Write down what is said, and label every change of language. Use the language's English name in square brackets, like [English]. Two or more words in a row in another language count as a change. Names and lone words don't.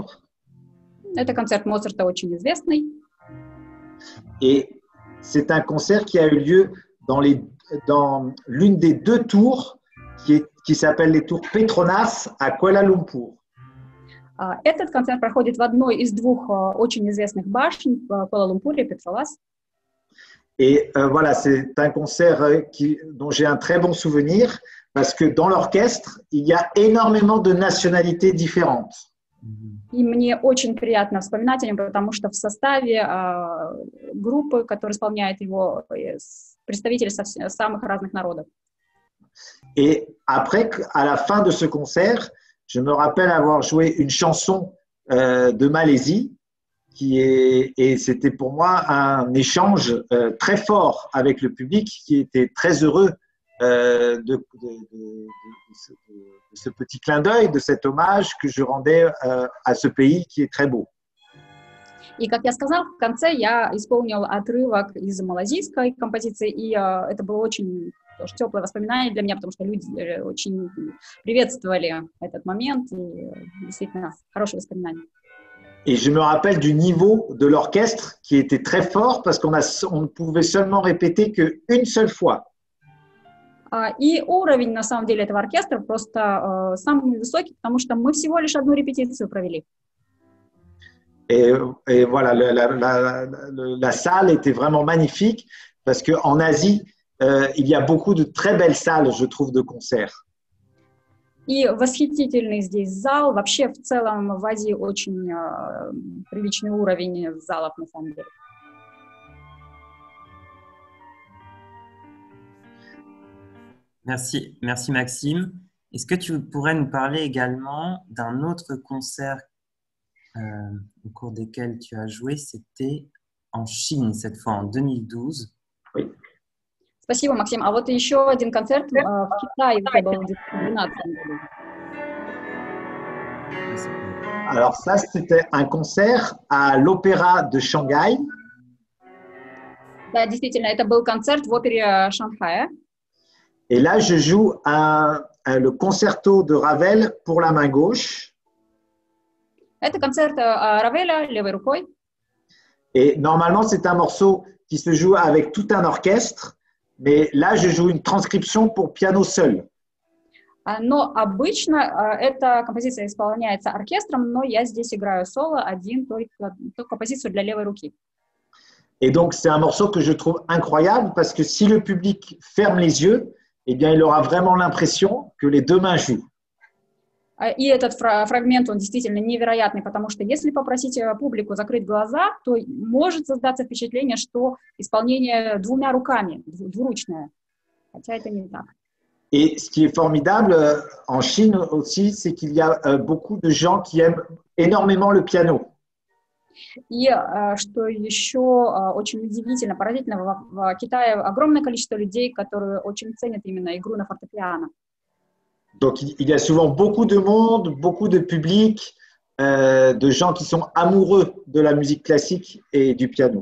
[Russian] Это концерт Моцарта очень известный. [French] Et c'est un concert qui a eu lieu dans l'une des deux tours qui s'appelle les tours Petronas à Kuala Lumpur. [Russian] Этот концерт проходит в одной из двух очень известных башен в Куала-Лумпуре, Петролас. [French] Et voilà, c'est un concert dont j'ai un très bon souvenir parce que dans l'orchestre, il y a énormément de nationalités différentes. [Russian] И мне очень приятно вспоминать о нем, потому что в составе группы, которая исполняет его, представители самых разных народов. [French] Et après, à la fin de ce concert, je me rappelle avoir joué une chanson de Malaisie et c'était pour moi un échange très fort avec le public qui était très heureux de ce petit clin d'œil, de cet hommage que je rendais à ce pays qui est très beau. [Russian] И, как я сказала, в конце я исполнил отрывок из малазийской композиции, и это было очень тоже теплое воспоминание для меня, потому что люди очень приветствовали этот момент, и действительно хорошее воспоминание. [French] Et je me rappelle du niveau de l'orchestre qui était très fort parce qu'on ne pouvait seulement répéter qu'une seule fois. [Russian] И уровень, на самом деле, этого оркестра просто самый высокий, потому что мы всего лишь одну репетицию провели. [French] Et voilà, la salle était vraiment magnifique parce qu'en Asie, il y a beaucoup de très belles salles, je trouve, de concerts. [Russian] И восхитительный здесь зал. Вообще, в целом, в Азии очень приличный уровень залов, на самом деле. [French] Merci Maxime. Est-ce que tu pourrais nous parler également d'un autre concert euh, au cours desquels tu as joué? C'était en Chine, cette fois en 2012. Oui. [Russian] Спасибо, Максим. А вот еще один концерт в Китае у тебя был в 2012 году. [French] Alors ça, c'était un concert à l'Opéra de Shanghai. [Russian] Да, действительно, это был концерт в опере Шанхая. [French] Et là, je joue le concerto de Ravel pour la main gauche. [Russian] Это концерт Равеля левой рукой. [French] Et normalement, c'est un morceau qui se joue avec tout un orchestre, mais là, je joue une transcription pour piano seul. [Russian] Но обычно эта композиция исполняется оркестром, но я здесь играю соло один, только композицию для левой руки. [French] Et donc, c'est un morceau que je trouve incroyable parce que si le public ferme les yeux, eh bien, il aura vraiment l'impression que les deux mains jouent. [Russian] И этот фрагмент, он действительно невероятный, потому что если попросить публику закрыть глаза, то может создаться впечатление, что исполнение двумя руками, двуручное, хотя это не так. [French] Et ce qui est formidable en Chine aussi, c'est qu'il y a beaucoup de gens qui aiment énormément le piano. [Russian] И что еще очень удивительно, поразительно, в Китае огромное количество людей, которые очень ценят именно игру на фортепиано. [French] Donc, il y a souvent beaucoup de monde, beaucoup de public, de gens qui sont amoureux de la musique classique et du piano.